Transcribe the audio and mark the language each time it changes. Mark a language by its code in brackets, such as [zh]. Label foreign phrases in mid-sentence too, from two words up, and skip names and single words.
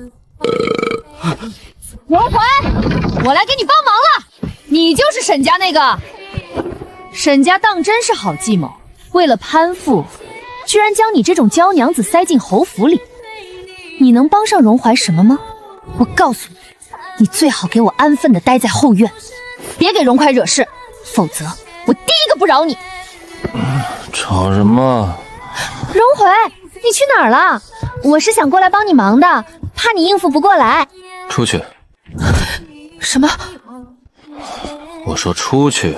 [zh] 荣怀，我来给你帮忙了。你就是沈家那个？沈家当真是好计谋，为了攀附，居然将你这种娇娘子塞进侯府里。你能帮上荣怀什么吗？我告訴你，你最好给我安分的待在后院，別給榮懷惹事，否則我第一個不饒你。吵什麼？榮懷，你去哪兒了？我是想過來幫你忙的，怕你應付不過來。出去。什麼？我說出去。